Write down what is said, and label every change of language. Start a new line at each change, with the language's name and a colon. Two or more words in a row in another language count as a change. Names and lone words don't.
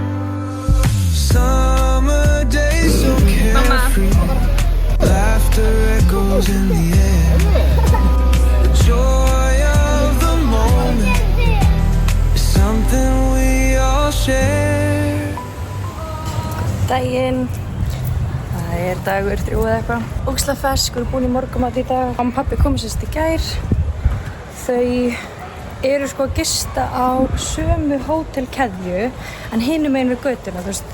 English: Summer days so carefree. Laughter echoes in the air. The joy of the moment is something we all share.
Icelandic: Daginn. Það dagur 3 eða eitthvað. Ógeðslega fersk, við erum búin í morgumat í dag. Mamma og pabbi komu sérst í gær. Þau eru sko að gista á sömu hótelkeðju en hinum megin við götuna, þú veist.